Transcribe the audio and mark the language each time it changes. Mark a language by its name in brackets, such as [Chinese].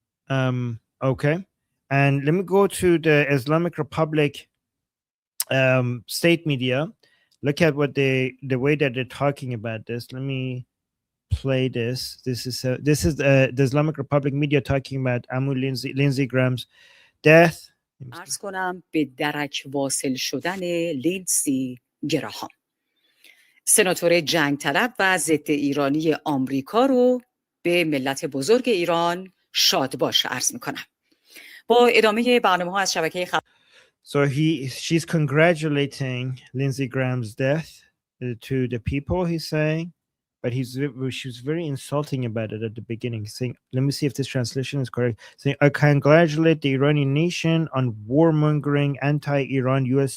[English] Okay, and let me go to the Islamic Republic state media. Look at what the way that they're talking about this. Let me play this. This is the Islamic Republic media talking about Lindsey Graham's death. [Persian] عرض کنم به درک واصل شدن لیندزی گراهام، سناتور جنگ طلب و ضد ایرانی آمریکا رو به ملت بزرگ ایران شاد باش عرض میکنم. با ادامه برنامه‌ها از شبکه [English] So she's congratulating Lindsey Graham's death to the people, he's saying, but she was very insulting about it at the beginning, saying, let me see if this translation is correct, saying, I congratulate the Iranian nation on warmongering anti-Iran U.S.